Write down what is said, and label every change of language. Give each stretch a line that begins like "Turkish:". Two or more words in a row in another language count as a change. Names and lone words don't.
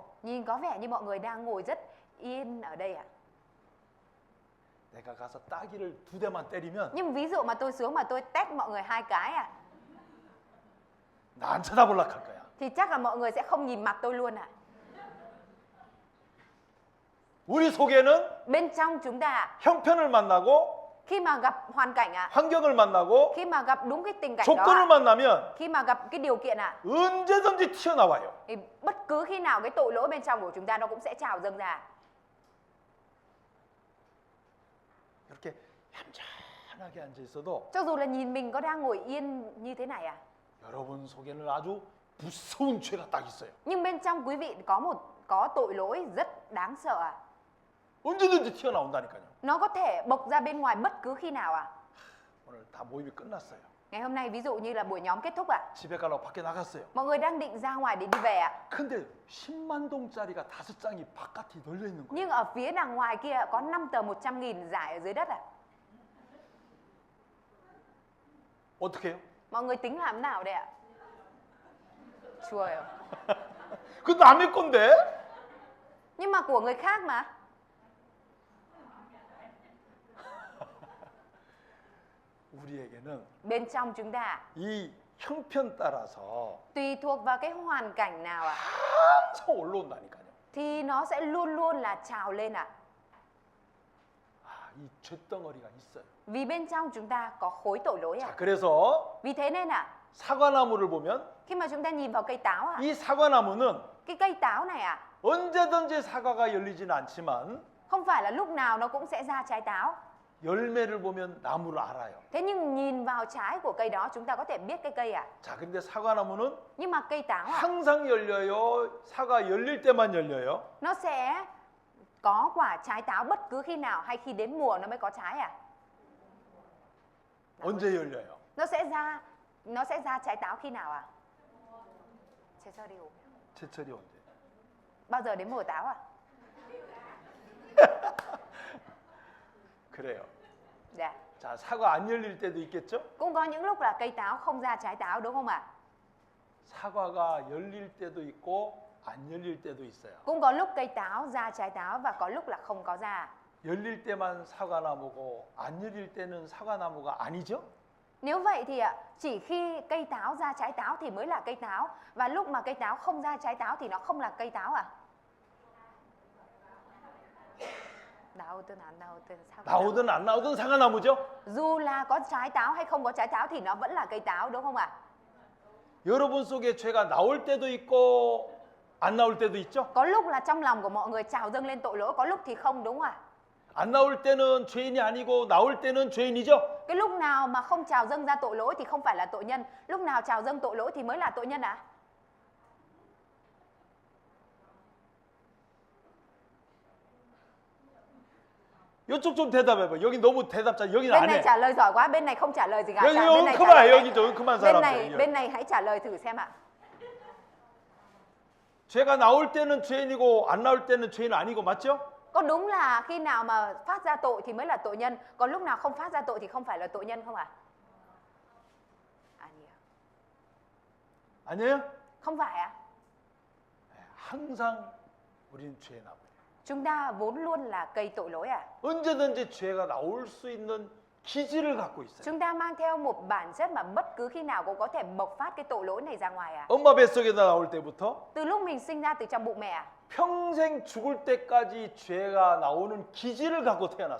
Vietnamese: Nhìn có vẻ như mọi người đang ngồi rất yên ở đây ạ.
Korean: 내가 가서 따기를 2대만 때리면
Vietnamese: Nhưng ví dụ mà tôi xuống mà tôi tét mọi người 2 cái
Korean: 나 안 쳐다볼라 할 거야.
Vietnamese: thì chắc là mọi người sẽ không nhìn mặt tôi luôn ạ.
Korean: 우리 속에는
Vietnamese: Bên trong chúng ta
Korean: 형편을 만나고
Vietnamese: khi mà gặp hoàn cảnh
Korean: 환경을 만나고
Vietnamese: khi mà gặp đúng cái tình cảnh
Korean: 조건을
Vietnamese: đó
Korean: 만나면
Vietnamese: khi mà gặp cái điều kiện
Korean: 언제든지 튀어나와요.
Vietnamese: thì bất cứ khi nào cái tội lỗi bên trong của chúng ta nó cũng sẽ trào dâng ra.
Korean: 이렇게 얌전하게 앉아 있어도
Vietnamese: Cho dù là nhìn mình có đang ngồi yên như thế này
Korean: 여러분 속에는 아주 무서운 죄가 딱 있어요.
Vietnamese: nhưng bên trong quý vị có tội lỗi rất đáng sợ
Korean: 언제든지 튀어나온다니까요.
Vietnamese: Nó có thể bộc ra bên ngoài bất cứ khi nào
Korean: 오늘 다 모임이 끝났어요.
Vietnamese: Ngày hôm nay ví dụ như là buổi nhóm kết thúc
Korean: 집에 가려고 밖에 나갔어요.
Vietnamese: Mọi người đang định ra ngoài để đi về
Korean: 근데 10만 동짜리가 5장이 바깥에 널려 있는 거예요.
Vietnamese: Nhưng ở phía đằng ngoài kia có 5 tờ 100.000 rải ở dưới đất
Korean: 어떻게 해요?
Vietnamese: Mọi người tính làm nào đây ạ? Chùa
Korean: 그 남의 건데?
Vietnamese: Nhưng mà của người khác mà.
Korean: 우리에게는
Vietnamese: Bên trong chúng ta
Korean: 이 형편 따라서
Vietnamese: tùy thuộc vào cái hoàn cảnh nào
Korean: 항상 올라온다니까요.
Vietnamese: thì nó sẽ luôn luôn là trào lên
Korean: 이 죄덩어리가 있어요.
Vietnamese: Vì bên trong chúng ta có khối tội lỗi
Korean: 자, 그래서
Vietnamese: Vì thế nên
Korean: 사과나무를 보면
Vietnamese: khi mà chúng ta nhìn vào cây táo
Korean: 이 사과나무는
Vietnamese: cái cây táo này
Korean: 언제든지 사과가 열리진 않지만
Vietnamese: không phải là lúc nào nó cũng sẽ ra trái táo.
Korean: 열매를 보면 나무를 알아요.
Vietnamese: Thế nhưng nhìn vào trái của cây đó chúng ta có thể biết cái cây
Korean: 자, 근데 사과나무는
Vietnamese: Nhưng mà cây táo
Korean: 항상 열려요. 사과 열릴 때만 열려요.
Vietnamese: nó sẽ có quả trái táo bất cứ khi nào hay khi đến mùa nó mới có trái
Korean: 언제 열려요?
Vietnamese: Nó sẽ ra trái táo khi nào
Korean: 제철이 언제?
Vietnamese: Bao giờ đến mùa táo
Korean: 그래요.
Vietnamese: Dạ.
Korean: 자, 사과 안 열릴 때도 있겠죠?
Vietnamese: Cũng có những lúc là cây táo không ra trái táo đúng không ạ?
Korean: 사과가 열릴 때도 있고 안 열릴 때도 있어요.
Vietnamese: Cũng có lúc cây táo ra trái táo và có lúc là không có ra.
Korean: 열릴 때만 사과나무고 안 열릴 때는 사과나무가 아니죠?
Vietnamese: Nếu vậy thì chỉ khi cây táo ra trái táo thì mới là cây táo và lúc mà cây táo không ra trái táo thì nó không là cây táo
Korean: 나오든 안 나오든 사과나무죠?
Vietnamese: Dù là có trái táo hay không có trái táo thì nó vẫn là cây táo đúng không ạ?
Korean: 여러분 속에 죄가 나올 때도 있고 안 나올 때도 있죠?
Vietnamese: Có lúc là trong lòng của mọi người trào dâng lên tội lỗi, có lúc thì không đúng không ạ?
Korean: 안 나올 때는 죄인이 아니고 나올 때는 죄인이죠.
Vietnamese: Cái lúc nào mà không trào dâng ra tội lỗi thì không phải là tội nhân, lúc nào trào dâng tội lỗi thì mới là tội nhân ạ?
Korean: 이쪽 좀 대답해봐. 여기 너무 대답자. 여기는
Vietnamese: Bên
Korean: 안
Vietnamese: này
Korean: 해.
Vietnamese: trả lời giỏi quá, bên này không trả lời gì cả.
Korean: 여기
Vietnamese: Bên này trả
Korean: 그만
Vietnamese: lời
Korean: 여기 좀 그만 사람들.
Vietnamese: bên này hãy trả lời thử xem ạ.
Korean: 죄가 나올 때는 죄인이고 안 나올 때는 죄인 아니고 맞죠?
Vietnamese: Có đúng là khi nào mà phát ra tội thì mới là tội nhân, còn lúc nào không phát ra tội thì không phải là tội nhân không ạ?
Korean: 아니에요?
Vietnamese: Không phải ạ?
Korean: 항상 우리는 죄의 나무예요.
Vietnamese: Chúng ta vốn luôn là cây tội lỗi ạ.
Korean: 언제든지 죄가 나올 수 있는 기질을 갖고 있어요.
Vietnamese: Chúng ta mang theo một bản chất mà bất cứ khi nào cũng có thể bộc phát cái tội lỗi này ra ngoài ạ.
Korean: 엄마 뱃속에다 나올 때부터
Vietnamese: Từ lúc mình sinh ra từ trong bụng mẹ ạ,
Korean: 평생 죽을 때까지 죄가 나오는 기질을 갖고 태어났어요.